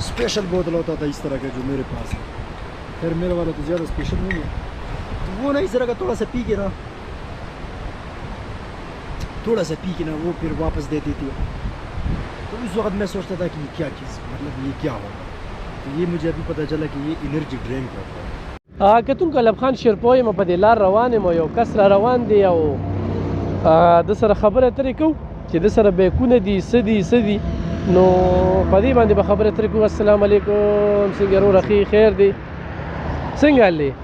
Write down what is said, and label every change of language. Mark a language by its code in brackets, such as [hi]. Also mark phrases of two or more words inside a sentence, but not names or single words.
[hi] स्पेशल बोतल होता था इस तरह का जो मेरे पास है। फिर मेरे वाला तो ज़्यादा स्पेशल नहीं है, तो वो ना इस तरह का थोड़ा सा पी के ना वो फिर वापस देती थी। तो उस वक्त मैं सोचता था कि ये क्या चीज़, मतलब ये क्या होगा। तो ये मुझे अभी पता चला कि ये [en] energy drink [hi] होता है। [ps] کتونکو لب خان شیرپوی ما په دې لار روان یم، یو کس را روان دی او د سره خبره اترې کوو چې د سره بیکونه دي څه دي نو په دې باندې به خبره اترې کوو. [ar] السلام علیکم، [ps] څنګه ورور اخي خیر دی؟ څنګه حال دی؟